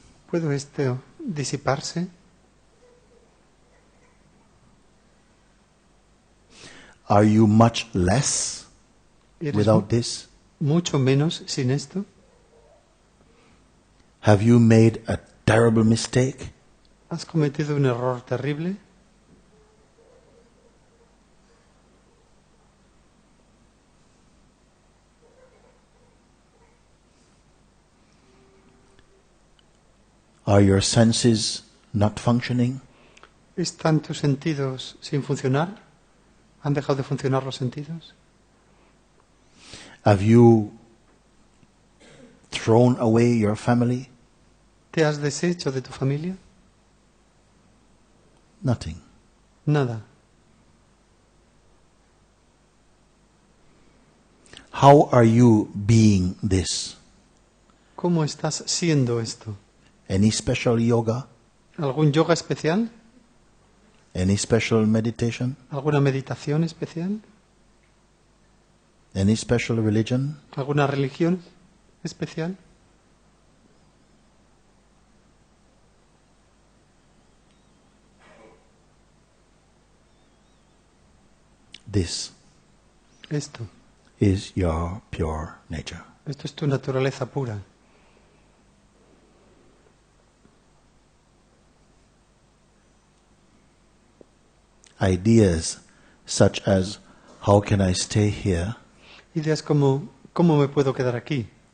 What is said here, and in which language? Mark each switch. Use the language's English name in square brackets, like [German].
[Spanish] ¿Puede esto disiparse? [English] Are you much less [Spanish] ¿Eres [English] without this? [Spanish] mucho menos sin esto? [English] Have you made a terrible mistake? [Spanish] ¿Has cometido un error terrible? [English] Are your senses not functioning? [Spanish] ¿Están tus sentidos sin funcionar? ¿Han dejado de funcionar los sentidos? [English] Have you thrown away your family? [Spanish] ¿Te has deshecho de tu familia? [English] Nothing. [Spanish] Nada. [English] How are you being this? [Spanish] ¿Cómo estás siendo esto? [English] Any special yoga? [Spanish] ¿Algún yoga especial? [English] Any special meditation? [Spanish] ¿Alguna meditación especial? [English] Any special religion? [Spanish] ¿Alguna religión especial? [English] This [Spanish] Esto [English] is your pure nature. [Spanish] es tu naturaleza pura. [English] Ideas such as, how can I stay here, [Spanish] Ideas como ¿cómo me puedo quedar aquí?